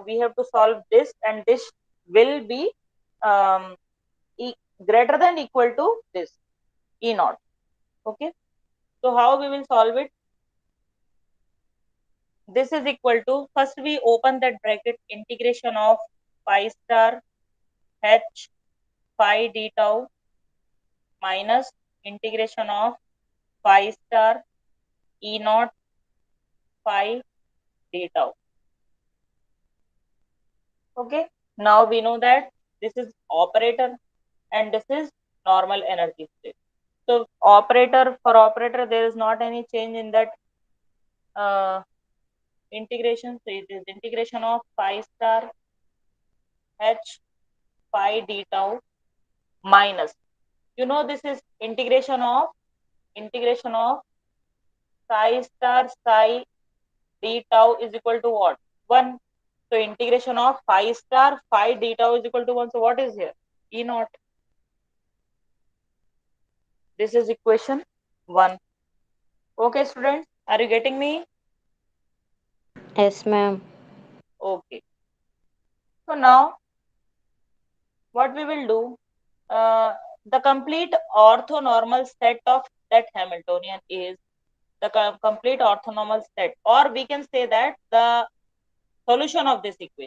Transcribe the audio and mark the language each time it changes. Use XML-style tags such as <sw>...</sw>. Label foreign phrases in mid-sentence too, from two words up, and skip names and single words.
<en>We have to solve this, and this will be um, e greater than equal to this E naught. Okay. So how we will solve it? This is equal to, first we open that bracket, integration of phi star h phi d tau minus integration of phi star E naught phi d tau. Okay. Now we know that this is operator and this is normal energy state. So operator, there is not any change in that uh, integration. So it is integration of phi star h phi d tau minus, this is integration of psi star psi d tau is equal to what? 1. So integration of phi star phi d tau is equal to 1. So what is here? E naught. This is equation 1. Okay, students, are you getting me? Yes, ma'am. Okay. So now what we will do, the complete orthonormal set of that Hamiltonian is the complete orthonormal set, or we can say that the solution of this equation.</en>